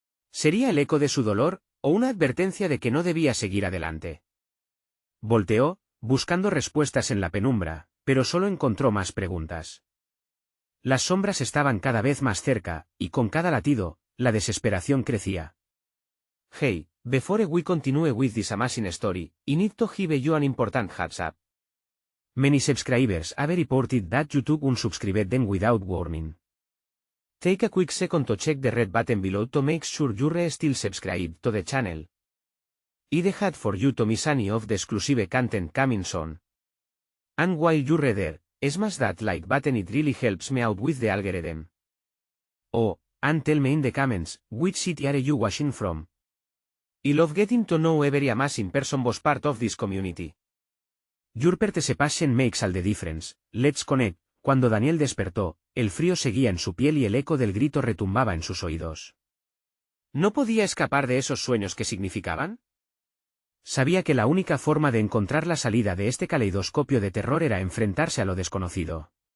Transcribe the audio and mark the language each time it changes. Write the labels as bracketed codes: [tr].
[es] ¿Sería el eco de su dolor, o una advertencia de que no debía seguir adelante? Volteó, buscando respuestas en la penumbra, pero solo encontró más preguntas. Las sombras estaban cada vez más cerca, y con cada latido, la desesperación crecía. [en] Hey, before we continue with this amazing story, I need to give you an important heads up. Many subscribers have reported that YouTube unsubscribed them without warning. Take a quick second to check the red button below to make sure you're still subscribed to the channel. I'd hate for you to miss any of the exclusive content coming soon. And while you're there, smash that like button, it really helps me out with the algorithm. Oh, and tell me in the comments, which city are you watching from? I love getting to know every amazing person was part of this community. Your participation makes all the difference. Let's connect. [es] Cuando Daniel despertó, el frío seguía en su piel y el eco del grito retumbaba en sus oídos. ¿No podía escapar de esos sueños que significaban? Sabía que la única forma de encontrar la salida de este caleidoscopio de terror era enfrentarse a lo desconocido.